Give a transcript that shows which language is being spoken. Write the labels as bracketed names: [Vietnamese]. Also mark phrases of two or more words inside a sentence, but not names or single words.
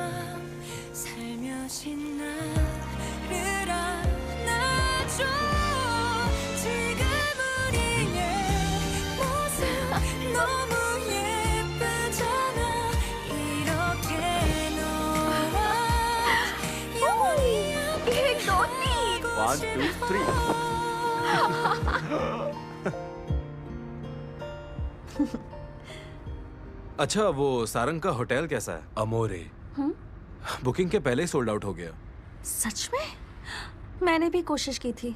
[Korean] 살며시 나를 안아줘. 지금 우리의 모습 너무 예쁘잖아. 이렇게 너와 영원히 함께 1 2 3 [Hindi] अच्छा, वो सारंग का होटल कैसा है? अमोरे। बुकिंग के पहले ही [English] sold out [Hindi] हो गया। सच में? मैंने भी कोशिश की थी।